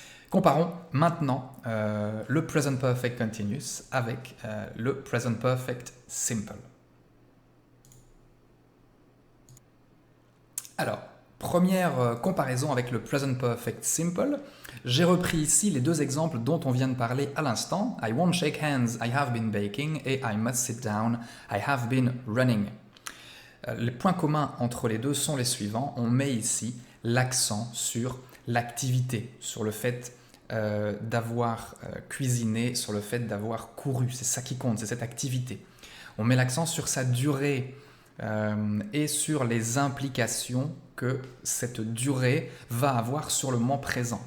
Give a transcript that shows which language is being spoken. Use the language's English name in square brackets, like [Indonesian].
[French] Comparons maintenant le Present Perfect Continuous avec le Present Perfect Simple. Alors, première comparaison avec le Present Perfect Simple. J'ai repris ici les deux exemples dont on vient de parler à l'instant. [English] I won't shake hands, I have been baking, et I must sit down, I have been running. [French] Les points communs entre les deux sont les suivants. On met ici l'accent sur l'activité, sur le fait d'avoir cuisiné, sur le fait d'avoir couru. C'est ça qui compte, c'est cette activité. On met l'accent sur sa durée et sur les implications que cette durée va avoir sur le moment présent.